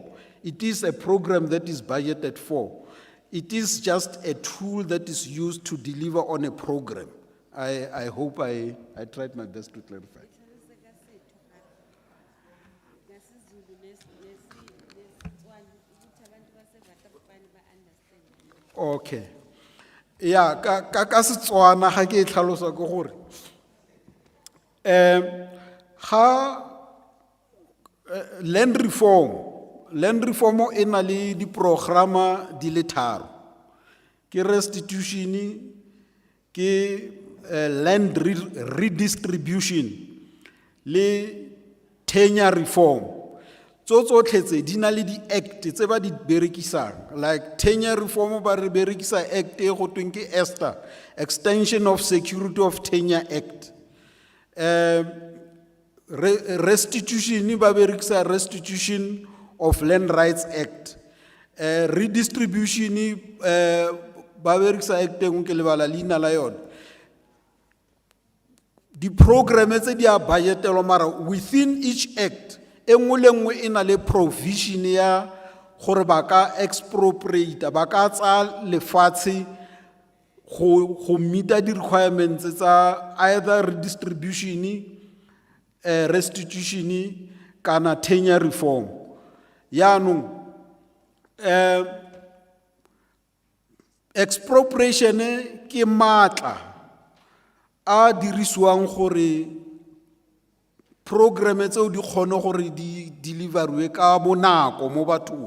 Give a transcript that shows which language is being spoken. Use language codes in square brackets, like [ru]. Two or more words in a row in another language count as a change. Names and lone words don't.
[en] It is a program that is budgeted for. It is just a tool that is used to deliver on a program. I hope I tried my best to clarify. Okay. Yeah, [tn] ka Setswana ga ke tlhalosa go gore ga [en] land reform [tn] e na le di programa di le 3 ke restitution ke [en] land redistribution [tn] le [en] tenure reform. [tn] Tsotlhe tse di na le di act tse ba di berekisang, [en] like tenure reform [tn] ba re berekisa act e go tweng ke Extension of Security of Tenure Act. restitution, ba berekisa Restitution of Land Rights Act. Redistribution, ba berekisa act engwe ke lebala leina la yona. Di programe tse di a budgetelwa mara [en] within each act, [tn] engwe le engwe e na le provision ya gore ba ka expropriate, ba ka tsa lefatshe go [en] meet the requirements [tn] tsa [en] either redistribution, restitution, [tn] kana [en] tenure reform. [tn] Yaanong expropriation ke matla a dirisiwang gore programme tseo di kgone gore di deliverwe ka bonako mo bathong.